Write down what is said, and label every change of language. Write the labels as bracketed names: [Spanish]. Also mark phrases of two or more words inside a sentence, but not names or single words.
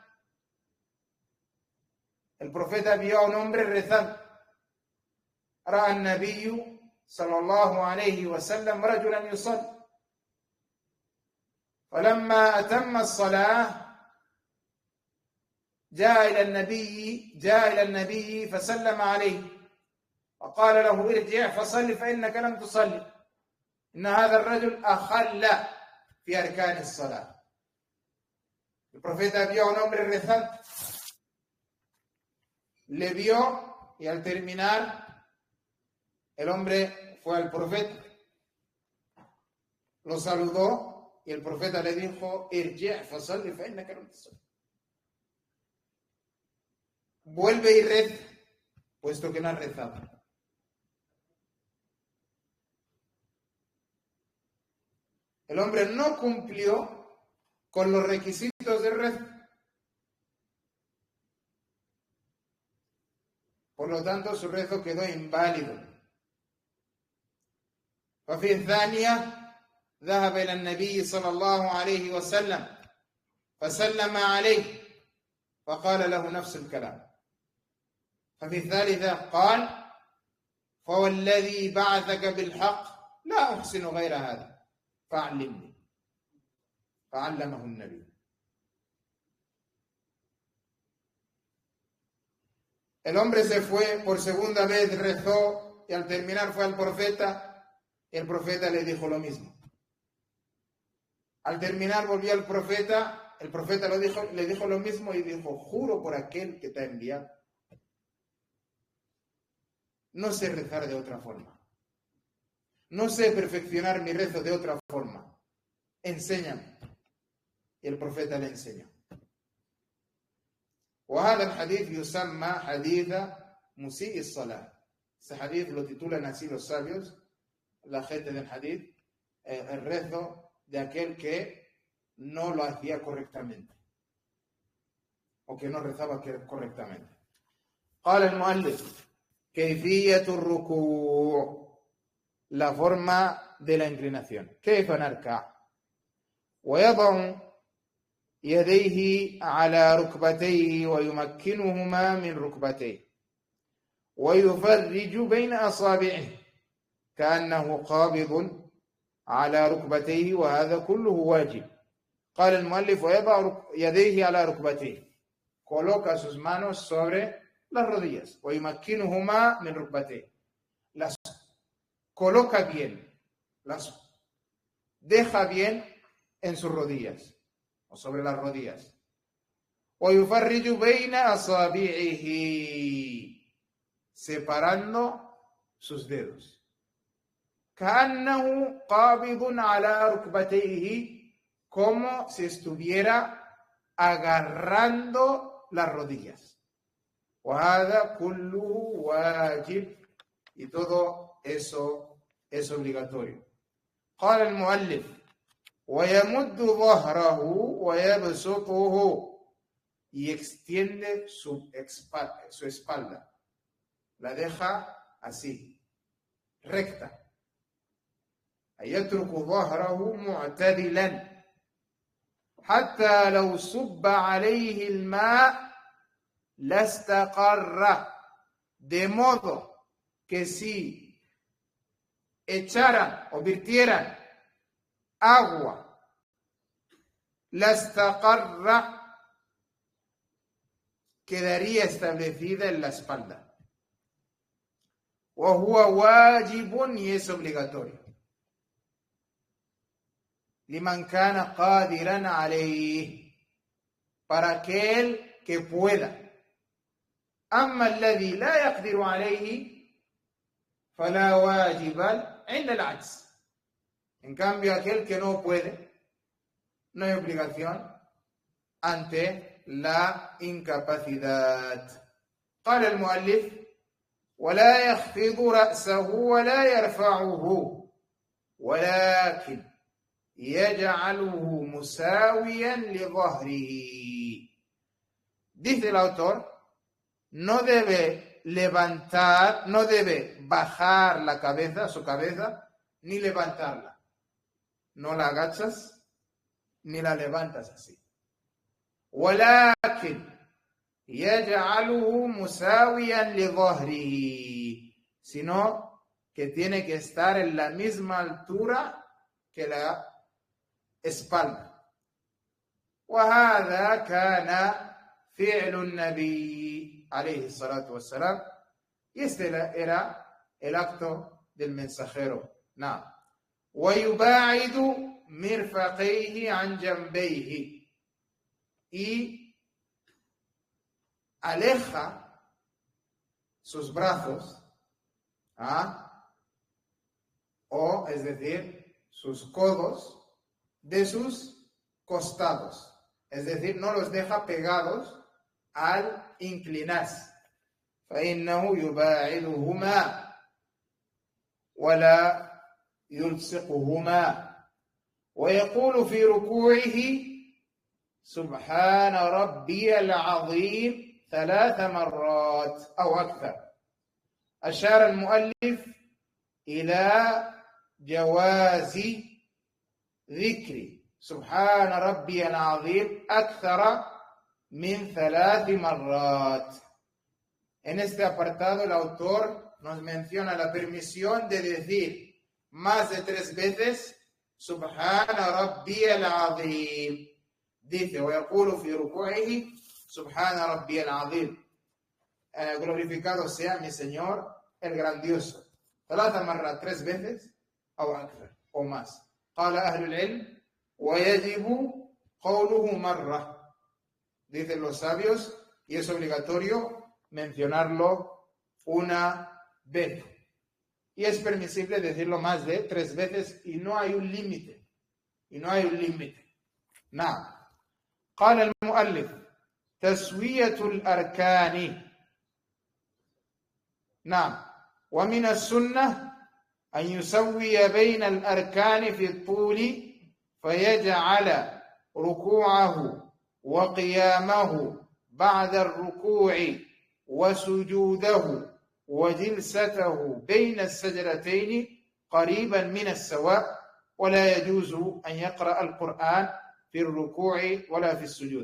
[Spanish] El profeta vio a un hombre rezando. [Arabic] رأى النبي صلى الله عليه وسلم رجلا يصلي فلما أتم الصلاة جاء إلى النبي فسلم عليه وقال له ارجع فصل فإنك لم تصلي إن هذا الرجل أخل في أركان الصلاة. [Spanish] El profeta vio a un hombre rezando, le vio y al terminar el hombre fue al profeta, lo saludó y el profeta le dijo [Arabic] ارجع فصل فإنك لم تصل. [Spanish] Vuelve y reza, puesto que no has rezado. El hombre no cumplió con los requisitos de rezo. Por lo tanto, su rezo quedó inválido. [Arabic] وفي الثانية ذهب إلى النبي صلى الله عليه وسلم فسلم عليه فقال له نفس الكلام. ففي الثالثة قال فوالذي بعثك بالحق لا أحسن غير هذا فعلمني فعلمه النبي. [Spanish] El hombre se fue por segunda vez, rezó y al terminar fue al profeta. El profeta le dijo lo mismo. Al terminar volvió al profeta, el profeta le dijo lo mismo y dijo, juro por aquel que te ha enviado. No sé rezar de otra forma. No sé perfeccionar mi rezo de otra forma. Enséñame. Y el profeta le enseñó. [Arabic] وهذا الحديث يسمى حديث مسيء الصلاة. [Spanish] Ese hadith lo titulan así los sabios, la gente del hadith, el rezo de aquel que no lo hacía correctamente o que no rezaba correctamente. [Arabic] قال المؤلف كيفية الركوع, [Spanish] la forma de la inclinación. [Arabic] كيف نركع ويضع يديه على ركبتيه ويمكنهما من ركبتيه ويفرج بين أصابعه كأنه قابض على ركبتيه وهذا كله واجب. قال المؤلف ويضع يديه على ركبتيه, [Spanish] coloca sus manos sobre las rodillas, [Arabic] ويمكنهما من ركبتيه, [Spanish] las coloca bien, las deja bien en sus rodillas o sobre las rodillas. [Arabic] ويفرج بين أصابعه, [Spanish] separando sus dedos. [Arabic] كأنه قابض على ركبتيه, [Spanish] como si estuviera agarrando las rodillas. [Arabic] وهذا كله واجب, [Spanish] y todo eso es obligatorio. [Arabic] قال المؤلف ويمد ظهره ويبسطه, [Spanish] y extiende su espalda, la deja así, recta. [Arabic] يترك ظهره معتدلا حتى لو صب عليه الماء لاستقر, [Spanish] de modo que si echaran o virtieran agua, لاستقر, quedaría establecida en la espalda. [Arabic] وهو واجب, [Spanish] y es obligatorio. [Arabic] لمن كان قادرا عليه, [Spanish] para aquel que pueda. [Arabic] أما الذي لا يقدر عليه فلا واجب عند العجز. [Spanish] En cambio, aquel que no puede, no hay obligación ante la incapacidad. [Arabic] قال المؤلف ولا يخفض رأسه ولا يرفعه ولكن يجعله مساويا لظهره. [Spanish] Dice el autor, no debe levantar, no debe bajar la cabeza, su cabeza, ni levantarla. no la agachas ni la levantas así. [Arabic] ولكن يجعله مساويا لظهره, [Spanish] sino que tiene que estar en la misma altura que la espalda. [Arabic] وهذا كان فعل النبي عليه الصلاة والسلام, [Spanish] y este era el acto del mensajero. [Arabic] نعم. ويباعد مرفقيه عن جنبيه, [Spanish] y aleja sus brazos, o es decir, sus codos de sus costados, es decir, no los deja pegados al inclinarse. [Arabic] فإنه يباعدهما ولا يلصقهما, ويقول في ركوعه سبحان ربي العظيم 3 مرات أو أكثر. أشار المؤلف إلى جواز ذكر سبحان ربي العظيم أكثر من 3 مرات. [Spanish] En este apartado el autor nos menciona la permisión de decir más de 3 veces [Arabic] سبحان ربي العظيم. Dice, ويقول في ركوعه سبحان ربي العظيم, [Spanish] glorificado sea mi Señor el grandioso. [Arabic] 3 مرات, 3 veces, أو أكثر, [Spanish] o más. [Arabic] قال أهل العلم ويجب قوله مرة. [Spanish] Dicen los sabios, y es obligatorio mencionarlo una vez. Y es permisible decirlo más de 3 veces y no hay un límite. [Arabic] نعم. قال المؤلف تسوية الأركان. نعم. ومن السنة أن يسوي بين الأركان في الطول فيجعل ركوعه وقيامه بعد الركوع وسجوده وجلسته بين السجدتين قريبا من السواء, ولا يجوز أن يقرأ القرآن في الركوع ولا في السجود.